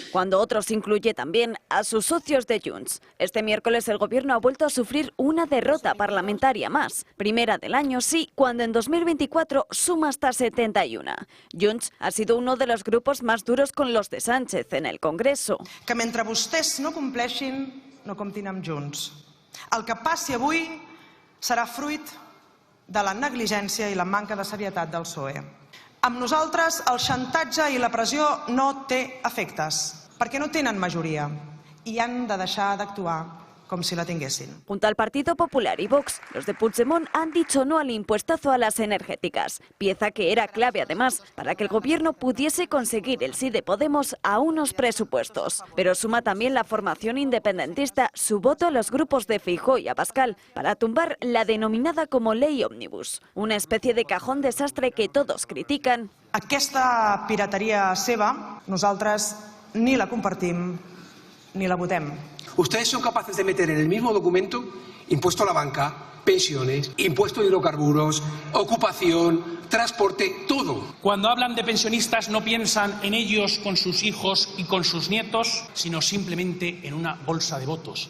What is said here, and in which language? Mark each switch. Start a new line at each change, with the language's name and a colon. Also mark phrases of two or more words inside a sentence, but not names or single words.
Spanish: Cuando otros incluye también a sus socios de Junts. Este miércoles el gobierno ha vuelto a sufrir una derrota parlamentaria más. Primera del año, sí, cuando en 2024 suma hasta 71. Junts ha sido uno de los grupos más duros con los de Sánchez en el Congreso.
Catalan: Que mentre vostès no compleixin, no comptin amb Junts. El que passi avui serà fruit de la negligència i la manca de serietat del PSOE. Amb nosaltres el xantatge i la pressió no té efectes, perquè no tenen majoria i han de deixar d'actuar com si la tinguessin.
Spanish: Junto al Partido Popular y Vox, los de Puigdemont han dicho no al impuestazo a las energéticas, pieza que era clave además para que el gobierno pudiese conseguir el sí de Podemos a unos presupuestos. Pero suma también la formación independentista su voto a los grupos de Feijóo y Abascal para tumbar la denominada como ley ómnibus, una especie de cajón desastre que todos critican.
Catalan: Aquesta pirateria seva, nosaltres ni la compartim ni la votem.
Spanish: Ustedes son capaces de meter en el mismo documento impuesto a la banca, pensiones, impuesto a hidrocarburos, ocupación, transporte, todo. Cuando hablan de pensionistas no piensan en ellos con sus hijos y con sus nietos, sino simplemente en una bolsa de votos.